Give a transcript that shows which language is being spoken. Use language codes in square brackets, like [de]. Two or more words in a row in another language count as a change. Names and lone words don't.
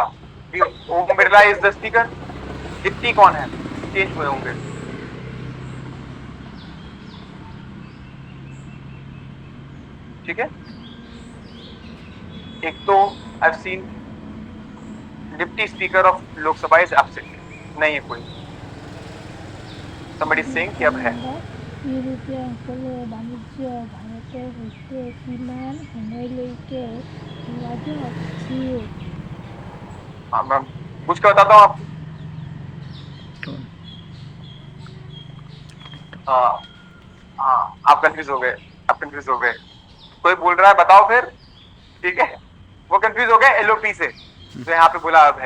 [hi] ओम बिरला [en] is the speaker, [hi] डिप्टी कौन है, चेंज हुए होंगे। ठीक है, एक तो [en] I have seen deputy speaker of Lok Sabha is absent, [hi] नहीं है कोई। [en] somebody is saying [hi] कि अब है। [as] ইউৰোপীয় সকলে বাণিজ্য ভাৰতৰ সৈতে কিমান সময়লৈকে যোগাযোগ আছিল? [hi] हाँ, मैं पूछ के बताता हूँ आप। हाँ, आप कंफ्यूज हो गए, कोई बोल रहा है बताओ फिर, ठीक है। वो कंफ्यूज हो गए एलओपी से, जो यहाँ पे बोला अब है।